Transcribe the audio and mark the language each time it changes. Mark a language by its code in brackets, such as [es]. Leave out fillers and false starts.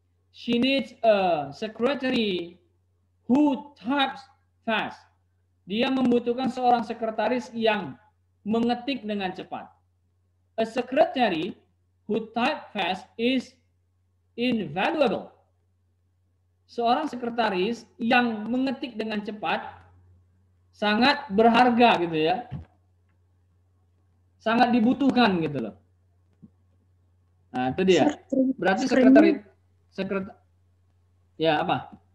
[en] She needs a secretary who types fast. [id] Dia membutuhkan seorang sekretaris yang mengetik dengan cepat. [en] A secretary who type fast is invaluable. [id] Seorang sekretaris yang mengetik dengan cepat sangat berharga gitu ya. Sangat dibutuhkan gitu loh. Nah, itu dia. Berarti sekretari ya apa?